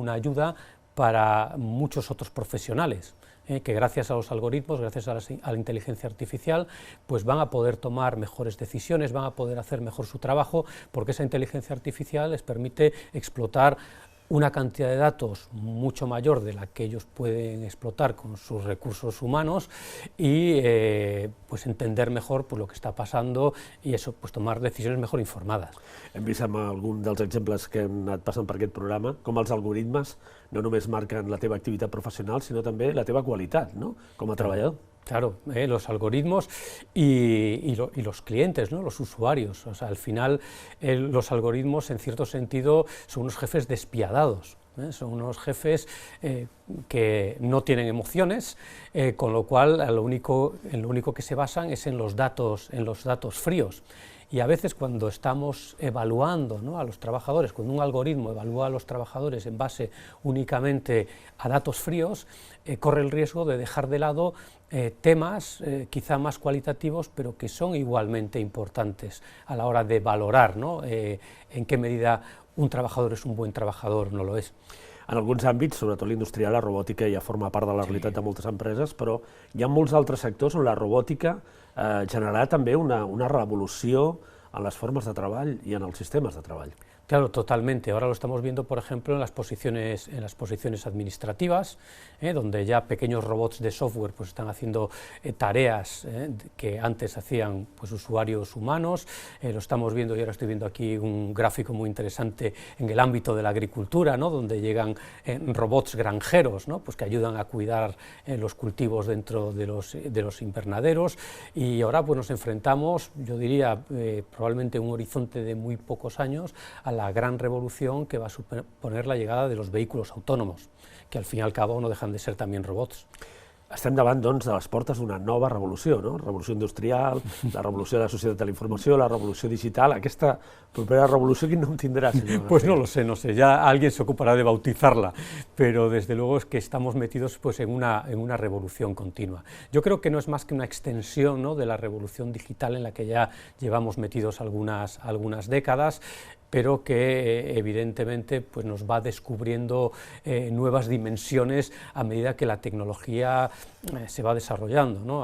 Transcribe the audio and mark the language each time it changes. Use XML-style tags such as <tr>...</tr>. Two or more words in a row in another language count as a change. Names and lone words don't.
<es>una ayuda para muchos otros profesionales, que gracias a los algoritmos, gracias a la inteligencia artificial, pues van a poder tomar mejores decisiones, van a poder hacer mejor su trabajo, porque esa inteligencia artificial les permite explotar una cantidad de datos mucho mayor de la que ellos pueden explotar con sus recursos humanos y pues entender mejor pues, lo que está</es> <ca>passant i</ca> <es>eso, pues, tomar decisions mejor informades.</es> <ca>Hem vist amb algun dels exemples que hem anat passant per aquest programa com els algoritmes no només marquen la teva activitat professional, sinó també la teva qualitat, no?, com a treballador.</ca> <es>Claro, los algoritmos y los clientes, ¿no?, los usuarios. O sea, al final los algoritmos en cierto sentido son unos jefes despiadados, son unos jefes que no tienen emociones, con lo cual en lo único que se basan es en los datos fríos. Y a veces cuando estamos evaluando, ¿no?, a los trabajadores, cuando un algoritmo evalúa a los trabajadores en base únicamente a datos fríos, corre el riesgo de dejar de lado temas quizá más cualitativos, pero que son igualmente importantes a la hora de valorar, ¿no?, en qué medida un trabajador es un buen trabajador o no lo és.</es> <ca>En alguns àmbits, sobretot l'industrial, la robòtica ja forma part de la realitat de moltes empreses, però hi ha molts altres sectors on la robòtica generarà també una revolució en les formes de treball i en els sistemes de treball.</ca> <es>Claro, totalmente. Ahora lo estamos viendo, por ejemplo, en las posiciones administrativas, donde ya pequeños robots de software pues, están haciendo tareas que antes hacían pues, usuarios humanos. Lo estamos viendo, y ahora estoy viendo aquí un gráfico muy interesante en el ámbito de la agricultura, ¿no?, donde llegan robots granjeros, ¿no?, pues, que ayudan a cuidar los cultivos dentro de los invernaderos. Y ahora pues, nos enfrentamos, yo diría, probablemente en un horizonte de muy pocos años, a la gran revolución que va a suponer la llegada de los vehículos autónomos, que al fin y al cabo no dejan de ser también robots.</es> <ca>Estem davant, doncs, de les portes d'una nova revolució, no? Revolució industrial, la revolució de la societat de la informació, la revolució digital. Aquesta propera revolució, quin nom tindrà, senyor?</ca> <es>Pues no lo sé, ya alguien se ocupará de bautizarla, pero desde luego es que estamos metidos pues, en una revolución continua. Yo creo que no es más que una extensión, ¿no?, de la revolución digital en la que ya llevamos metidos algunas décadas, pero que evidentemente pues, nos va descubriendo nuevas dimensiones a medida que la tecnología se va desarrollando, ¿no?</es>